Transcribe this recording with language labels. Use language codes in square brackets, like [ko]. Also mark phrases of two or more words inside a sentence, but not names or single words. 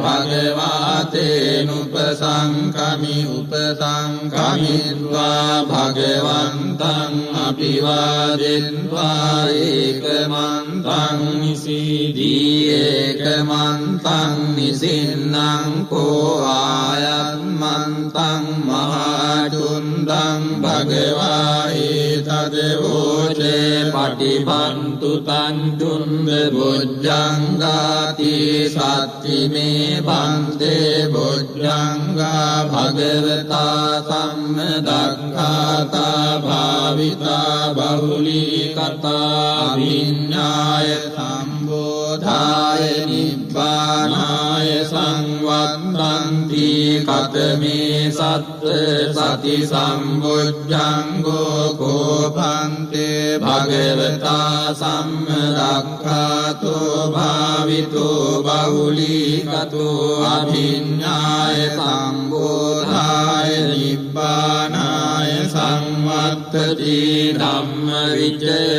[pi] භගවාතේනුපසංකමිත්වා භගවන්තං අභිවාදෙත්වා ඒකමන්තං නිසීදී ඒකමන්තං නිසින්නං කෝ ආයත්මන්තං මහාචුන්දං භගවා ඒතදවෝචේ පටිපන්තු තංචුන්ද බොජ්ජංගාති සත්තිමේ බන්තේ බොජ්ජංගා භගවතා සම්මදක්ඛාතා භාවිතා බහුලී කතා විඤ්ඤාය සම්බෝධාය නිබ්බානාය සංවත්තන්ති කතමේ සත්ත සති සම්බොජ්ජංගෝ කෝපන්තේ භගවතා සම්මදක්ඛාතෝ භාවිතෝ බහුලී කතෝ අභිඤ්ඤාය සම්බෝධාය නිබ්බානාය සංවත්තති ධම්මවිචය